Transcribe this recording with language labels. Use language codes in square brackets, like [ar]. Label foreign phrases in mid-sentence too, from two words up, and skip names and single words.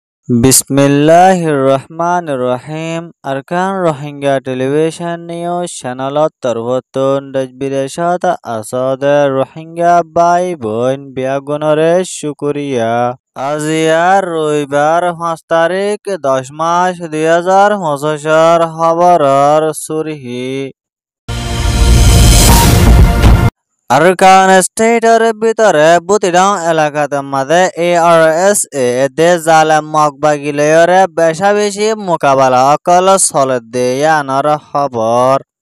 [ar] Bismillahirrahmanirrahim. [rhg] Arkan Rohingya Television News Channelot Tarwotun Dajbideshat Asade Rohingya Bai Boin Biagunore Shukuriya. আজিয়ার রবিবার 5 তারিখ 10 মাস 2025 খবরের সুরহি আরকান স্টেটের ভিতরে বুতিডং এলাকাতে মাঝে ARSA দে জালেম মগবাগিলয়রে বেশা বেশি মোকাবেলা অকল চলে দেয়ানোর খবর